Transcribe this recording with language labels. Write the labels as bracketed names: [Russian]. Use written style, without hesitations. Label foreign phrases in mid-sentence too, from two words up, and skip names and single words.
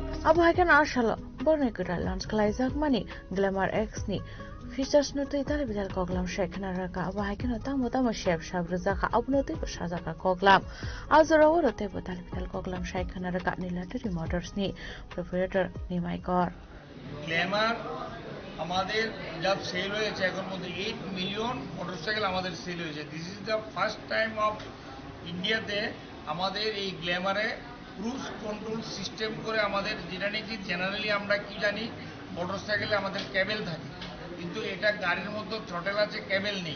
[Kok Borok] Abo hakan arshala borne kura launch klaizak mani Glamour X ni features no tei tale bidal koglam shekhna raka abo hakan tamo shep shabruzaka abnote shazaka koglam azara worote bidal bidal koglam shekhna raka nilatari motors ni proprietor ni Maikor [Bangla] গ্ল্যামার আমাদের যা সেল হয়েছে এখন মধ্যে 8 মিলিয়ন মোটরসাইকেল আমাদের সেল হয়েছে। [English] This is the first time of [Bangla] ইন্ডিয়াতে আমাদের এই গ্ল্যামারে [English] cruise control system [Bangla] করে আমাদের, যেটা নাকি জেনারেলি আমরা কি জানি মোটরসাইকেলে আমাদের ক্যাবেল থাকে, কিন্তু এটা গাড়ির মধ্যে থ্রটেল আছে, ক্যাবেল নেই।